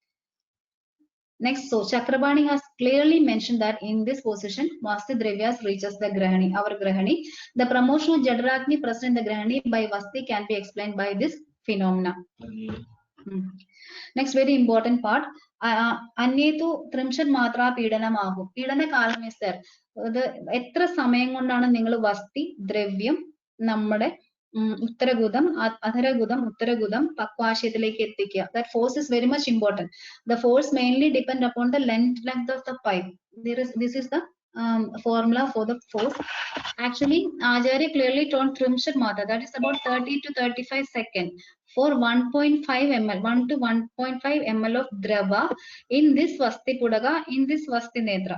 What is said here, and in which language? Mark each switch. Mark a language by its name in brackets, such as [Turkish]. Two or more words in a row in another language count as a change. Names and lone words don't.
[English] Next, so Chakrabani has clearly mentioned that in this position, [Sanskrit] वस्ति द्रव्याः [English] reaches the Grahani, our Grahani. The promotion of Jadarakni present in the Grahani by Vasti can be explained by this phenomena. Next, very important part. [Sanskrit] अन्ये तु त्रिंशत् मात्रा पीडनमाहुः. [Malayalam] പീഡന കാലം [English] is there. [Malayalam] ദി എത്ര സമയം കൊണ്ടാണ് നിങ്ങൾ വസ്തി ദ്രവ്യം നമ്മുടെ ഉത്തരഗുദം, അധരഗുദം, ഉത്തരഗുദം, പക്വാശയത്തിലേക്ക് എത്തിക്ക. [English] That force is very much important. The force mainly depend upon the length of the pipe. This is the formula for the force. Actually, Acharya clearly told [Sanskrit] त्रिंशत् मात्रा, [English] that is about 30 to 35 seconds for 1.5 ml, 1 to 1.5 ml of drava in this [Sanskrit] वस्ति पुटक, [English] in this [Sanskrit] वस्ति नेत्र.